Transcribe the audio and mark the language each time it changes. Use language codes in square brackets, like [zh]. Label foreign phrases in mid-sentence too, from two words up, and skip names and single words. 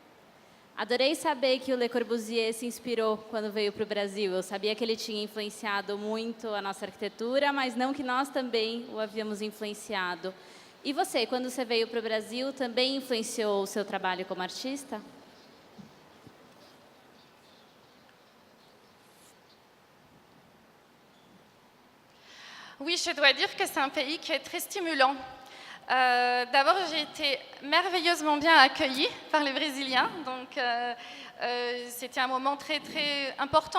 [pt] Adorei saber que o Le Corbusier se inspirou quando veio para o Brasil. Eu sabia que ele tinha influenciado muito a nossa arquitetura, mas não que nós também o havíamos influenciado. E você, quando você veio para o Brasil, também influenciou o seu trabalho como artista? [fr] Oui, je dois dire que c'est un pays qui est très stimulant. D'abord, j'ai été merveilleusement bien accueillie par les Brésiliens, donc c'était un moment très très important.